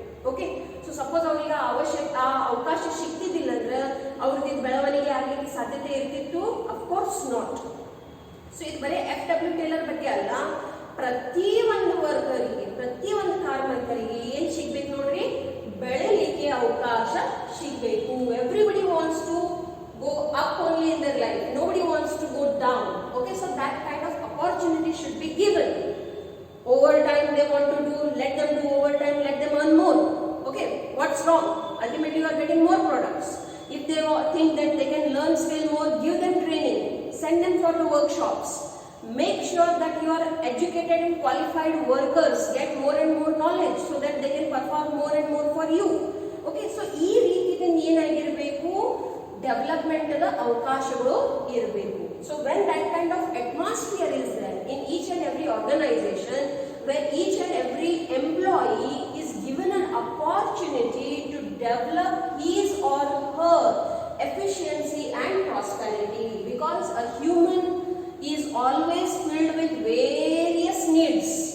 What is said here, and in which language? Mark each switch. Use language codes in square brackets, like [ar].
[kn] Okay, so suppose ಅವ್ರಿಗೆ ಆ ಅವಕಾಶ ಸಿಗ್ತಿದ್ದಿಲ್ಲ ಅಂದ್ರೆ ಅವ್ರದ್ದು ಬೆಳವಣಿಗೆ ಆಗಲಿಕ್ಕೆ ಸಾಧ್ಯತೆ ಇರ್ತಿತ್ತು? [en] Of course not. [kn] ಸೊ ಇದು ಬರೀ FW ಟೇಲರ್ ಬಗ್ಗೆ ಅಲ್ಲ, ಪ್ರತಿ ಒಂದು ವರ್ಕರಿಗೆ, ಪ್ರತಿ ಒಂದು ಕಾರ್ಮಿಕರಿಗೆ ಏನ್ ಸಿಗ್ಬೇಕು ನೋಡ್ರಿ, ಬೆಳೆಯಲಿಕ್ಕೆ ಅವಕಾಶ ಸಿಗ್ಬೇಕು. [en] Everybody wants to go up only in their life. Nobody wants to go down. Okay, so that kind of opportunity should be given. Overtime they want to do, let them do overtime, let them earn more. Okay, what's wrong? Ultimately you are getting more products. If they think that they can learn skill more, give them training, send them for the workshops. Make sure that your educated and qualified workers get more and more knowledge so that they can perform more and more for you. [kn] Okay, so ಈ ರೀತಿಯಿಂದ ಏನಾಗಿರಬೇಕು, development ಅವಕಾಶಗಳು ಇರಬೇಕು. [en] So when that kind of atmosphere is there in each and every organisation, where each and every employee is given an opportunity to develop his or her efficiency and prosperity, because a human is always filled with various needs.